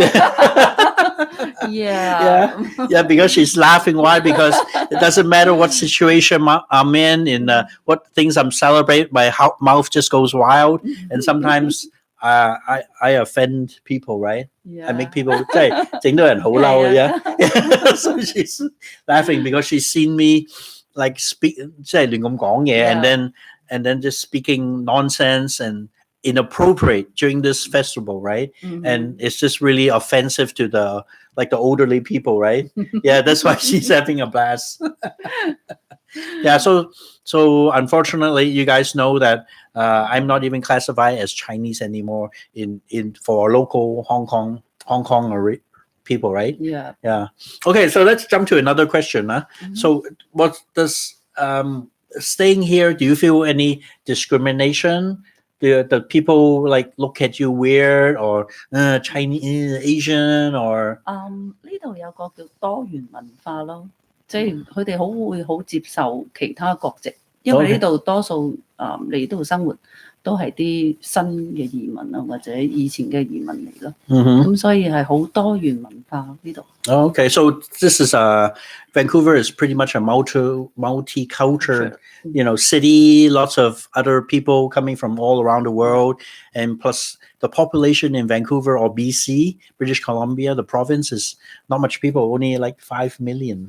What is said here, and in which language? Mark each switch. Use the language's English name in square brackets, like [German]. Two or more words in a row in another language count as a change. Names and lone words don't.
[English] Yeah, because she's laughing. Why? Because it doesn't matter what situation I'm in what things I'm celebrating, my mouth just goes wild, and sometimes I offend people, right? I make people [Cantonese] 即係整到人好嬲 [English] yeah. So she's laughing because she's seen me like speak [Cantonese] 即係亂咁講嘢 [English] and then just speaking nonsense and inappropriate during this festival, right? And it's just really offensive to the elderly people, right? Yeah, that's why she's having a blast. Yeah, so unfortunately, you guys know that I'm not even classified as Chinese anymore for local Hong Kong people, right? Yeah. Okay, so let's jump to another question. So what does staying here, do you feel any discrimination? The people like look at you weird or Chinese, Asian or [Cantonese] 呢度有個叫多元文化咯，即係佢哋會好接受其他國籍，因為呢度多數嚟呢度生活都係啲新嘅移民啊，或者以前嘅移民嚟咯。 [English] Mm-hmm. [Cantonese] 咁所以係好多元文化呢度。 [English] Oh, okay, so this is Vancouver is pretty much a multicultural, city. Lots of other people coming from all around the world, and plus the population in Vancouver or BC, British Columbia, the province is not much people, only like 5 million.